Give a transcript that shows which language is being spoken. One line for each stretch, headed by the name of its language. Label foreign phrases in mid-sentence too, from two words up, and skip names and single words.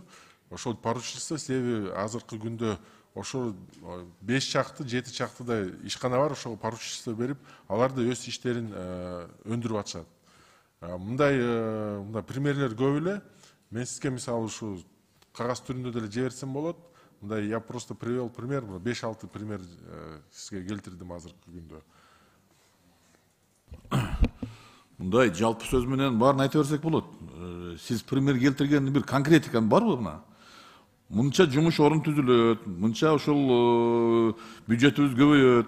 Kyrgyz: Ошол поручительство себеби азыркы күндө ошол 5 чакты, 7 чактыдай ишкана бар, ошол поручительство берип, алар да өз иштерин өндүрүп атышат. Мындай примерлер көп эле. Мен сизге мисалы ушу кагаз түрүндө деле жиберсем болот. Мындай
Russian: я просто привел пример,
Kyrgyz: 5-6 пример сизге келтирдим азыркы күндө. Мындай жалпы сөз менен баарын айта берсек болот. Сиз пример келтирген бир конкретика барбы мына? Мынча жумуш орун түзүлөт, мынча ошол бюджетибиз көбөйөт.